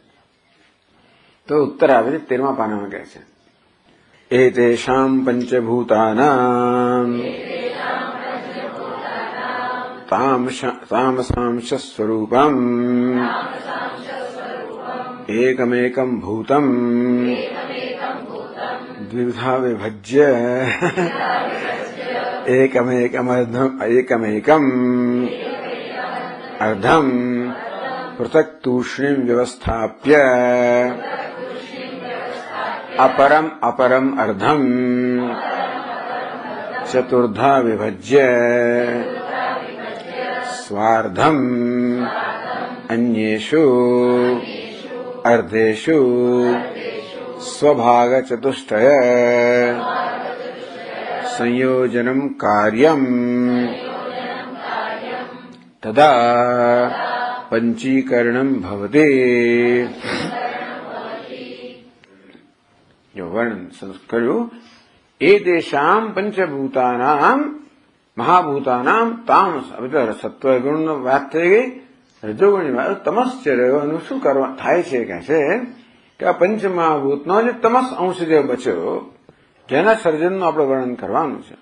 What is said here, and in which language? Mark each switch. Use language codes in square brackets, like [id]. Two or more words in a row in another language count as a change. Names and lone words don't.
[gu] તો ઉત્તર આવે છે 13મા પાનામાં કહે છે [sa] એતેષાં પંચભૂતાનાં તામસાંશ સ્વરૂપમ એકમેકં ભૂતમ દ્વિધા વિભજ્ય એકમેકમ અર્ધમ પૃથક તૂષ્ણીમ વ્યવસ્થાપ્ય अपरम अर्धम चतुर्धा विभज्य स्वार्धम अन्येषु अर्धेषु स्वभाग चतुष्टय संयोजनम कार्यम तदा पंचीकरणम भवते. [gu] જો વર્ણન કર્યું એ [sa] દેશામ પંચભૂતાનામ મહાભૂતાનામ તામસ. [gu] હવે તો સત્વગુણ વાત થઈ ગઈ, રજોગુણની વાત. તમસ્ય રહ્યો એનું શું કરવા થાય છે કે છે કે આ પંચમહાભૂતનો જે તમસ અંશ જે બચ્યો, જેના સર્જનનું આપણે વર્ણન કરવાનું છે.